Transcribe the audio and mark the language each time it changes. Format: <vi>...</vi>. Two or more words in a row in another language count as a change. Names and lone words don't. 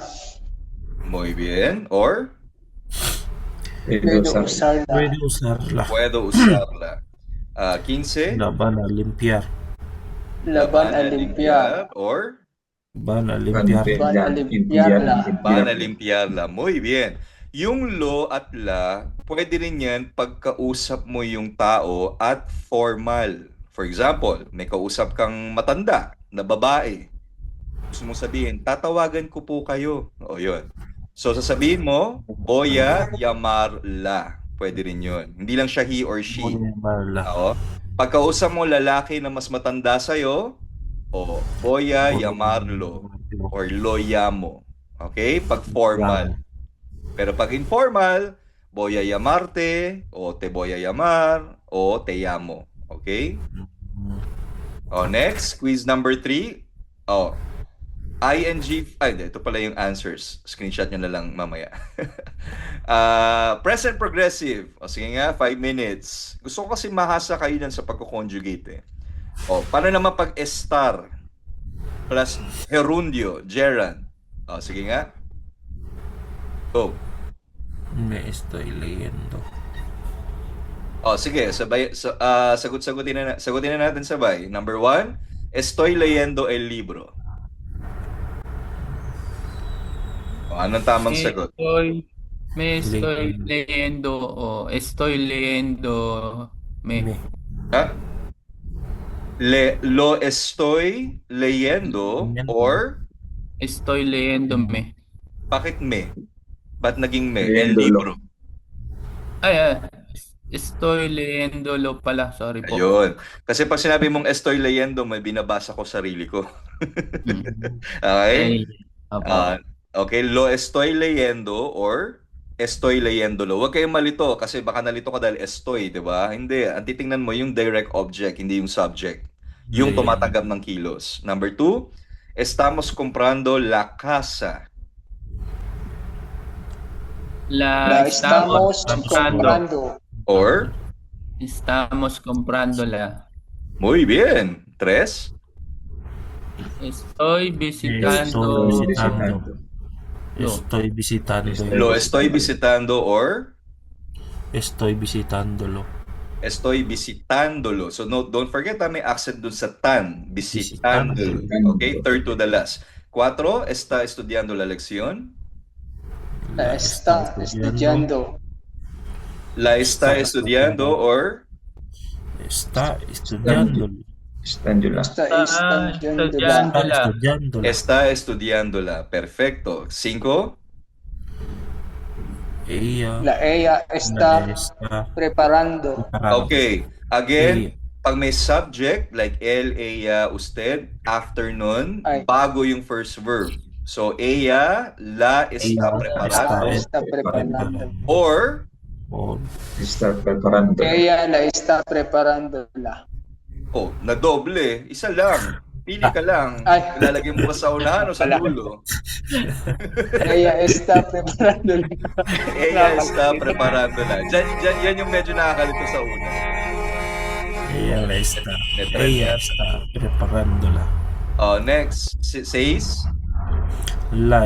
<es>muy bien. Or Puedo usarla. Puede usarla. puedo usarla. 15, La van a limpiar. La van a limpiar. or Van a limpiar. Van a limpiarla. Van a limpiarla. Muy bien.</es> <tl>Yung lo at la, pwede rin yan pagkausap mo yung tao at formal.</tl> <en>For example,</en> <tl>may kausap kang matanda na babae. Gusto mong sabihin, tatawagan ko po kayo. O yun. So sasabihin mo,</tl> <es>voy a llamarla.</es> <tl>Pwede rin yun. Hindi lang siya</tl> <en>he or she.</en> <es>Llamarla.</es> <tl>Oo. Pagkausap mo lalaki na mas matanda sa'yo,</tl> <es>o voy a llamarlo or lo llamo.</es> <tl>Okay? Pag formal.</tl> <es>Pero pag informal, voy a llamarte, o te voy a llamar, o te llamo.</es> <tl>Okay? O,</tl> <en>next, quiz number 3.</en> <tl>O, ing, ito pala yung answers. Screenshot nyo na lang mamaya.</tl> <en>Present progressive.</en> <tl>O, sige nga,</tl> <en>5 minutes.</en> <tl>Gusto ko kasi mahasa kayo dyan sa pagko-conjugate. O, paano naman pag</tl> <es>estar plus gerundio,</es> <tl>gerund? O, sige nga. Go.</tl> <es>Me estoy leyendo.</es> <tl>O, sige, sabay, sagutin na natin sabay.</tl> <en>Number 1,</en> <es>estoy leyendo el libro.</es> <tl>O, anong tamang sagot?</tl> <es>Me estoy leyendo o estoy leyendo me. Ha? Lo estoy leyendo or Estoy leyendo me.</es> <tl>bakit me? Ba't naging me? El</tl> <es>Leyendo libro. Ay, estoy leyendo lo pala.</es> <tl>Sorry po. Ayun. Kasi pag sinabi mong</tl> <es>estoy leyendo,</es> <tl>may binabasa ko sarili ko. Okay? Ay, apo.</tl> <es>Okay, lo estoy leyendo or estoy leyéndolo.</es> <tl>Huwag kayong malito kasi baka nalito ka dahil estoy, di ba? Hindi. Ang titingnan mo yung direct object, hindi yung subject. Yung tumatanggap ng kilos.</tl> <en>Number 2,</en> <es>estamos comprando la casa. La estamos comprando. Or, Estamos comprándola. muy bien. 3, Estoy visitando. Estoy visitando. lo estoy visitando or Estoy visitándolo. estoy visitándolo.</es> <en>So no, don't forget,</en> <tl>may accent dun sa tan.</tl> <es>Visitándolo.</es> <en>Okay, third to the last. 4,</en> <es>está estudiando la lección. La está estudiando. La está estudiando or Está estudiándolo. Estándola. Está Está estudiándola. estudiándola. está estudiándola. Perfecto. 5, Ella está preparando.</es> <en>okay. Again, pag may subject like</en> <es>él, ella, usted,</es> <en>afternoon,</en> <tl>Ay. bago yung first verb. So,</tl> <es>ella la está preparando Está preparando. or Está preparando. Ella la está preparándola.</es> <tl>oh, na doble, isa lang. Pili ka lang. Ay. Ilalagay mo ba sa unahan o sa dulo?</tl> <es>Ella está preparándola. Ella está preparándola.</es> <tl>Yan yung medyo nakakalito sa una.</tl> <es>Ella está preparándola.</es> <en>Oh, next, 6.</en> <es>La</es>